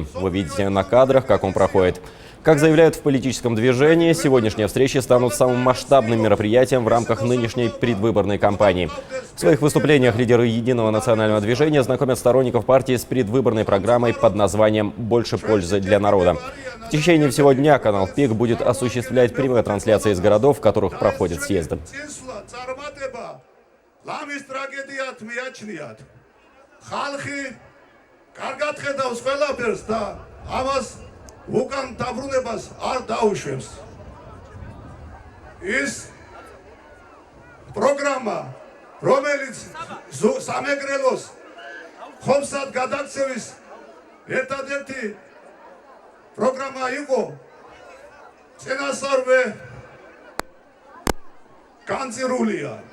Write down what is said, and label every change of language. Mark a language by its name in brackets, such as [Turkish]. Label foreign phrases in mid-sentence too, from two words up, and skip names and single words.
[Russian] Вы видите на кадрах, как он проходит. Как заявляют в политическом движении, сегодняшние встречи станут самым масштабным мероприятием в рамках нынешней предвыборной кампании. В своих выступлениях лидеры Единого национального движения знакомят сторонников партии с предвыборной программой под названием «Больше пользы для народа». В течение всего дня канал ПИК будет осуществлять прямые трансляции из городов, в которых проходят съезды. [Georgian] უკან დაბრუნებას არ დაუშვებს. ის პროგრამა, რომელიც სამეგრელოს ხომსად გადაქცევის ერთადერთი პროგრამა იყო, წინასწარვე განწირულია.